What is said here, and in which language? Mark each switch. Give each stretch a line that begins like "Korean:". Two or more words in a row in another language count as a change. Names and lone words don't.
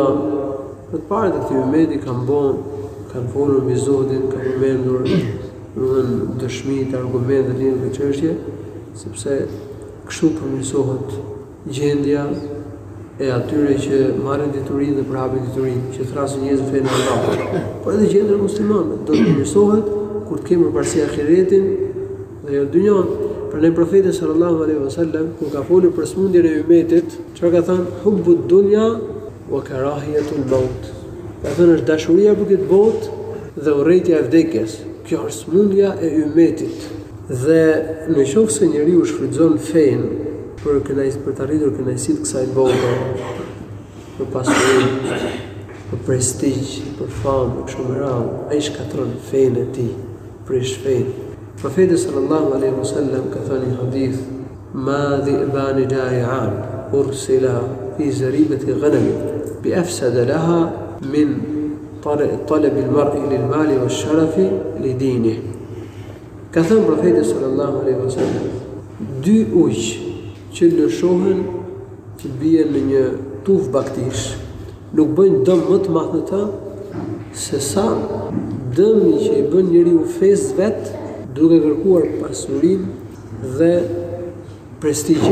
Albanian: Të parët e këtij ummeti kanë folur mbi zuhdin, kanë përmendur dëshmitë, argumente lidhur me çështje, sepse kështu përmirësohet gjendja e atyre që marrin diturinë dhe përhapin diturinë, që thrasin njerëz fenë e Allahut. Por edhe gjendja e muslimanëve do të përmirësohet kur të kemë përparësi ahiretin dhe jo dynjon. Prandaj profeti
Arabic: صلى الله عليه وسلم
Albanian: kur ka folur për smundjen e ummetit, çfarë ka thënë?
Arabic: حب الدنيا وكراهية الموت.
Albanian: Ka thënë është dashuria për këtë botë dhe urrejtja e vdekjes. Kjo është smundja e ummetit. Dhe në qoftë se njeriu shfrytëzon fenë për të arritur kënaqësitë kësaj bote, për pasuri, për prestigj, për famë, kështu me radhë, ai shkatron fenë e tij, prish fenë. Profeti
Arabic: صلى الله عليه وسلم
Albanian: ka thënë në hadith:
Arabic: "ما ذئبان جائعان أرسلا في زريبة غنم بأفسد لها من طلب المرء للمال والشرف لدينه."
Albanian: Ka thënë profeti
Arabic: صلى الله عليه وسلم,
Albanian: dy ujë që lëshohen që bien në një tuf baktish nuk bëjnë dëm më të madh në të se sa dëmi që i bën njeriu fesë vet duke kërkuar pasurinë dhe prestigjin.